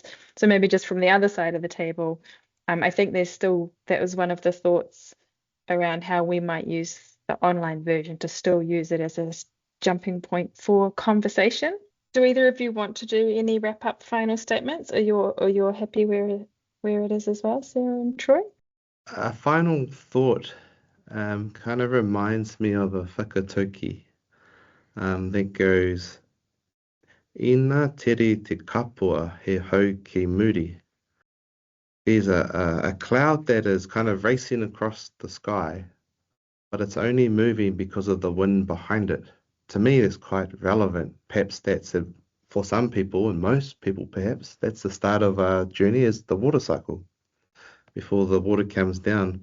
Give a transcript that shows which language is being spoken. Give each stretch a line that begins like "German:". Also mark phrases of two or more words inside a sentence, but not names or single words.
English: So maybe just from the other side of the table, I think that was one of the thoughts around how we might use the online version to still use it as a jumping point for conversation. Do either of you want to do any wrap-up final statements, or you're happy where it is as well, Sarah and Troy? A final thought kind of reminds me of a whakatauki that goes,
Māori: Ina tere te kapua he hau ki muri.
English: There's a cloud that is kind of racing across the sky, but it's only moving because of the wind behind it. To me, it's quite relevant. Perhaps for some people, and most people perhaps, that's the start of our journey, is the water cycle before the water comes down.